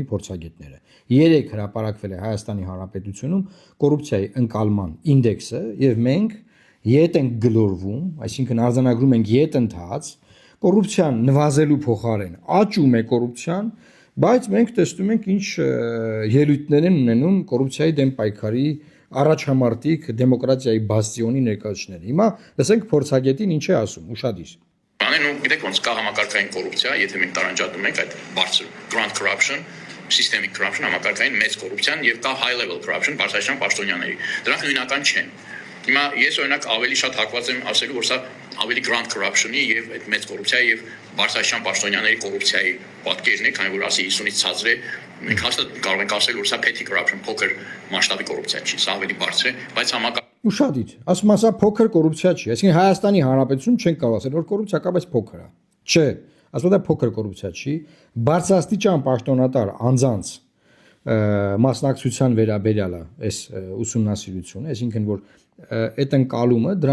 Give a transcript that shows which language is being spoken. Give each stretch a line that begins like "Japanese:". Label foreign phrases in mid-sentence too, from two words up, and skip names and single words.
Armenian: փորձագետները։ Երեք հրապարակվել է Հայաստանի Հանրապետությունում կոռուպցիայի ընկալման ինդեքսը եւ մենք ետ ենք գլորվում, այսինքն արձանագրում ենք ետ ընթաց, կոռուպցիան նվազելու փոխարեն աճում է կոռուպցիան, բայց մենք տեսնում ենք ինչ ելույթներ են ունենում կոռուպցիայի դեմ պայքարի առաջամարտիկ դեմոկրատիայի բաստիոնի ներկայացուցիչները։ Հիմա լսենք փորձագետին ինչ է ասում, ուշադիր։ Անեն ու գիտեք ոնց կա համակարգային կոռուպցիա, եթե մենք տարանջատում ենք այդ բարձր
English: grand corruption, systemic corruption,
Armenian: համակարգային մեծ կոռուպցիան եւ կա
English: high level corruption,
Armenian: բարձրաշան պաշտոնյաների։ Դրանք նույնական չեն։ Հիմա ես օրինակ ավելի շատ հակված եմ ասելու, որ սա ավելի
English: grand corruption-
Armenian: ի եւ այդ մեծ կոռուպցիայի եւ բարձրաշան պաշտոնյաների կոռուպցիայի պատկերն է, քանի որ ասի 50-ից ցածր է, մենք հաստատ կարող ենք ասել, որ սա
English: petty corruption,
Armenian: փոքր մասշտաբի կոռուպցիա չի, սա ավելի բարձր է, բայց Ուշադիր, ասում ասա փոքր կոռուպցիա չի, այսինքն Հայաստանի Հանրապետությունում չեն կարող ասել, որ կոռուպցիա կա, բայց փոքր է։ Չէ, ասում դա փոքր կոռուպցիա չի, բարձրաստիճան պաշտոնատար անձանց մասնակցության վերաբերյալ է այս ուսումնասիրությունը, այսինքն որ այդ ընկալումը դրա